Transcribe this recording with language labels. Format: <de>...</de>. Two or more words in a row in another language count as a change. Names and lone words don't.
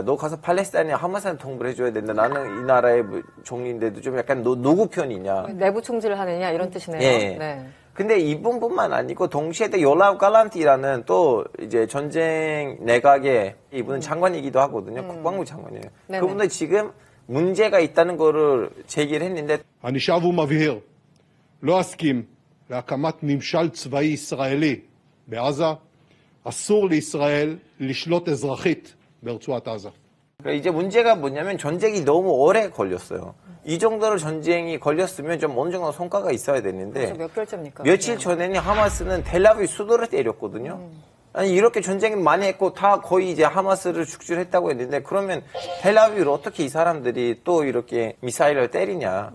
<ko>너 가서 팔레스타인에 하마스한테 통보를 해줘야 된다. 나는 이 나라의 총리인데도 좀 약간 너 누구 편이냐. 내부 총질을 하느냐 이런 뜻이네요. 예. 네. 근데 이분뿐만 아니고 동시에 또 요라브 갈란티라는 또 이제 전쟁 내각의 이분은 장관이기도 하거든요. 국방부 장관이에요. 네네. 그분도 지금 문제가 있다는 거를 제기를 했는데</ko> <he>אני שב ומבהיר, לא אסכים להקמת ממשל צבאי ישראלי בעזה. אסור לישראל לשלוט אזרחית ברצועת עזה.</he> <ko>이제 문제가 뭐냐면 전쟁이 너무 오래 걸렸어요. 이 정도로 전쟁이 걸렸으면 좀 어느 정도 성과가 있어야 되는데 몇 개월째입니까? 며칠 전에는 하마스는 텔아비브 수도를 때렸거든요. 아니 이렇게 전쟁을 많이 했고 다 거의 이제 하마스를 축출했다고 했는데 그러면 텔아비브를 어떻게 이 사람들이 또 이렇게 미사일을 때리냐.</ko>